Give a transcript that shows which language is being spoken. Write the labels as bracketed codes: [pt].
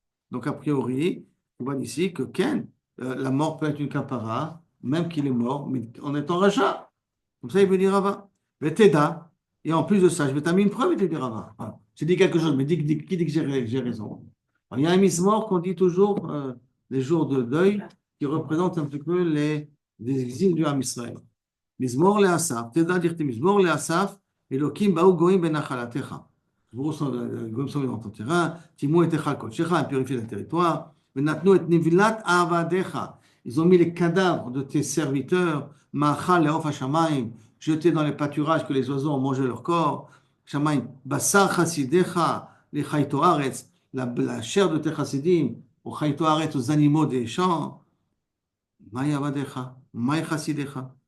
[fr] Donc, a priori, on voit ici que Ken, la mort peut être une kapara, même qu'il est mort, mais en étant rachat. Comme ça, il veut dire Rava. Mais Teda, et en plus de ça, je vais t'amener une preuve, il te dit Rava. Voilà. J'ai dit quelque chose, mais qui dit que j'ai raison? Alors, il y a un mismor qu'on dit toujours les jours de deuil, qui représente un petit peu les exils du Ham Israël. [he] מזמור לאסף, תדע דכתיב מזמור לאסף, אלוקים באו גויים בנחלתך. גויים [fr] sont dans ton terrain, [he] טימאו את היכל קודשך, הם [fr] purifient le territoire, [he] ונתנו את נבלת עבדיך. [fr] Ils ont mis les cadavres de tes serviteurs, [he] מאכל לעוף השמיים, [fr] jetés dans les pâturages que les oiseaux ont mangé leur corps, [he] שמיים, בשר חסידיך, לחייתו ארץ, [fr] la chair de tes chassidim, au [he] חייתו ארץ, [fr] aux animaux des champs, [he] מאי עבדיך, מאי חסידיך.